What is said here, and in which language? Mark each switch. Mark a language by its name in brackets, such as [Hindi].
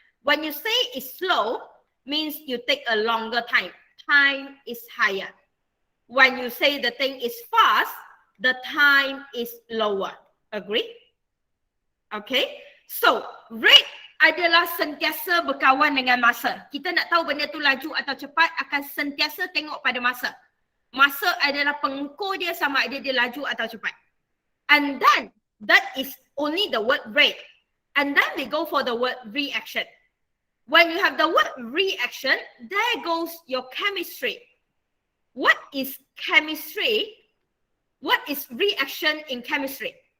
[English] When you say it's slow, means you take a longer time. Time is higher. When you say the thing is fast, the time is lower. Agree? Okay. [Malay] So, rate adalah sentiasa berkawan dengan masa. Kita nak tahu benda tu laju atau cepat, akan sentiasa tengok pada masa. Masa adalah pengukur dia sama ada dia laju atau cepat. [English] And then, that is only the word rate. And then we go for the word reaction. When you have the word reaction, there goes your chemistry. What is chemistry? What is reaction in chemistry?